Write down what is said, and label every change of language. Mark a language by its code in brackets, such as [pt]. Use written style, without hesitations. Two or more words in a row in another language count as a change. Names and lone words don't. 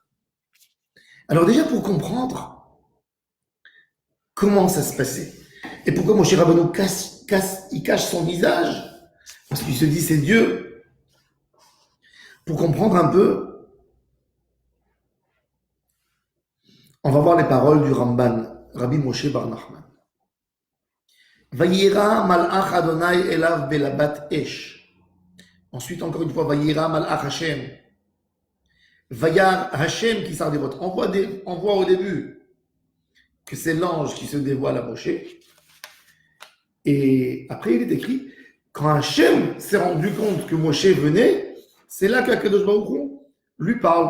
[fr] Alors déjà, pour comprendre comment ça se passait, et pourquoi Moshe Rabbeinu il cache son visage, parce qu'il se dit c'est Dieu. Pour comprendre un peu, on va voir les paroles du Ramban, Rabbi Moshe Bar Nachman. [he] וירא מלאך ה' אליו בלבת אש. [fr] Ensuite, encore une fois, [he] וירא מלאך השם. וירא השם [fr] qui sort des votes. On voit au début que c'est l'ange qui se dévoile à Moshe. Et après, il est écrit, quand Hashem s'est rendu compte que Moshe venait, c'est là qu' [he] הקדוש ברוך הוא [fr] lui parle.